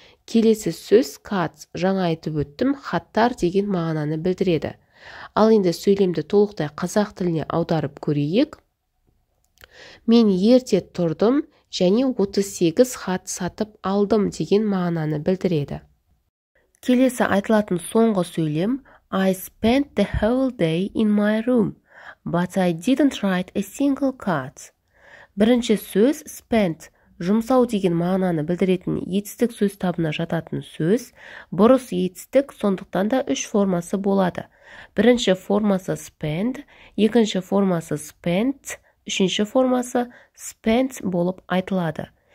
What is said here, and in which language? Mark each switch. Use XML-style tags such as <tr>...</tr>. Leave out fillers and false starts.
<kk>Келесі сөз cards, жаңа айтып өттім, хаттар деген мағынаны білдіреді. Ал енді сөйлемді толықтай қазақ тіліне аударып көрейік. Мен ерте тұрдым және 38 хат сатып алдым деген мағынаны білдіреді. Келесі айтылатын соңғы сөйлем</kk> <en>I spent the whole day in my room, but I didn't write a single card.</en> <kk>Бірінші сөз spent, жұмсау деген мағынаны білдіретін етістік сөз табына жататын сөз, бұрыс етістік, сондықтан да үш формасы болады. Бірінші формасы spend, екінші формасы spent, үшінші формасы spent болып айтылады.</kk>